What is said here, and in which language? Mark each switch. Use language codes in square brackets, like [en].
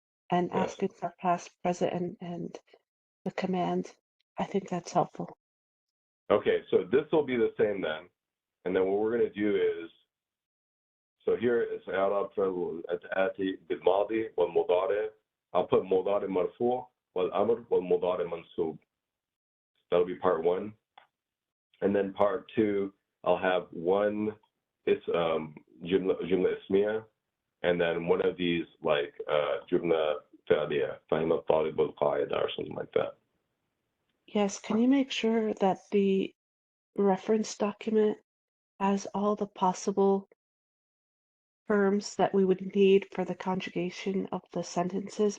[en] and yes. asking for past, present, and the command. I think that's helpful. Okay, so this will be the same then, and then what we're gonna do is, so here it's [ar] إعراب فعل الآتي بالماضي والمضارع. [en] I'll put [ar] مضارع مرفوع والأمر والمضارع منصوب. [en] That'll be part one. And then part two, I'll have one, it's [ar] جملة اسمية, [en] and then one of these like [ar] جملة فعلية, فهم الطالب القاعدة [en] or something like that. Yes, can you make sure that the reference document has all the possible terms that we would need for the conjugation of the sentences?